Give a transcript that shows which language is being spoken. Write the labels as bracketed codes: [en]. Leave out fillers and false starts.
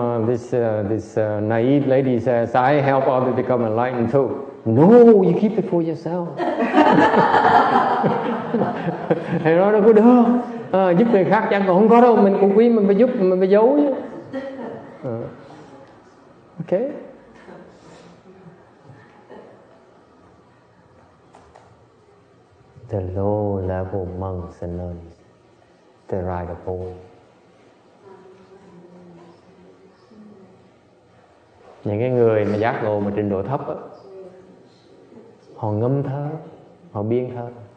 [en] He says, this naive lady says, I help others become enlightened too. No, you keep it for yourself. [vi] Thầy nói đâu có được, giúp người khác chẳng còn không có đâu, mình cũng quý mình phải giúp, mình phải giấu chứ. [en] Okay. The low level monks and nuns, they write a poem. [vi] Những cái người mà giác ngộ mà trình độ thấp á, họ ngâm thơ, họ biên thơ.